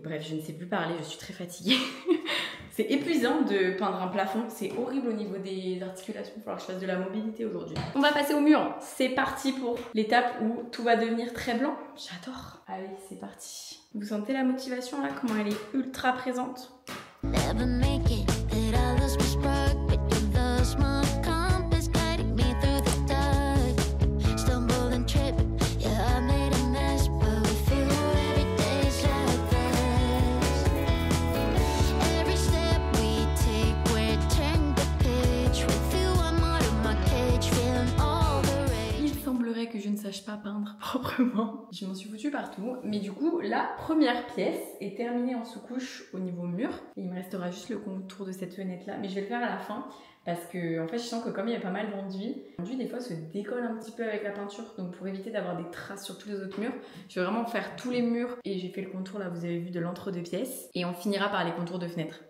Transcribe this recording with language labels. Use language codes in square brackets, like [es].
[fr] Bref, je ne sais plus parler, je suis très fatiguée. C'est épuisant de peindre un plafond, c'est horrible au niveau des articulations. Il va falloir que je fasse de la mobilité aujourd'hui. On va passer au mur. C'est parti pour l'étape où tout va devenir très blanc. J'adore. Allez, c'est parti. Vous sentez la motivation là, comment elle est ultra présente? [en] Never make it, that I lost my spark, but you lost my compass, guiding me through the dark. Stumble and trip, yeah, I made a mess, but with you every day's like this. Every step we take, we're turning the page. With you, I'm out of my cage, feeling all the rage. [fr] Il semblerait que je ne sache pas peindre proprement. Je m'en suis foutue partout, mais du coup, la première pièce est terminée en sous-couche au niveau mur. Et il me restera juste le contour de cette fenêtre là, mais je vais le faire à la fin parce que en fait je sens que comme il y a pas mal d'enduit, l'enduit des fois se décolle un petit peu avec la peinture, donc pour éviter d'avoir des traces sur tous les autres murs, je vais vraiment faire tous les murs et j'ai fait le contour là, vous avez vu, de l'entre-deux pièces et on finira par les contours de fenêtre.